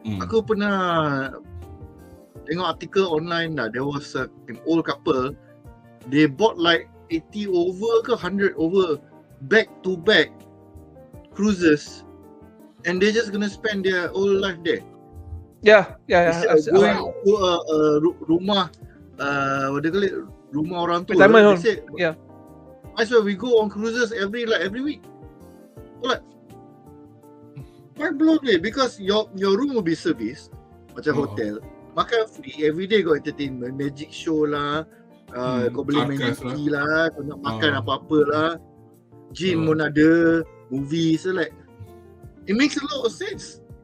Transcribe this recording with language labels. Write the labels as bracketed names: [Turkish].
[Malay] Aku pernah tengok artikel online lah. [English] There was an old couple. They bought like 80 over ke 100 over back to back cruises. And they're just gonna spend their whole life there. Yeah. Going to [Malay] rumah, [English] what do you call it? [Malay] Rumah orang tua. [English] Retirement home. Yeah. I swear we go on cruises every week. Like, quite blown away because your room will be serviced [Malay] macam hotel. Makan [English] free, every day got entertainment, magic show lah. [Malay] Kau boleh main ski lah, kau nak makan apa-apa lah. [English] Gym [Malay] pun ada, [English] movie, so like it makes a lot of sense.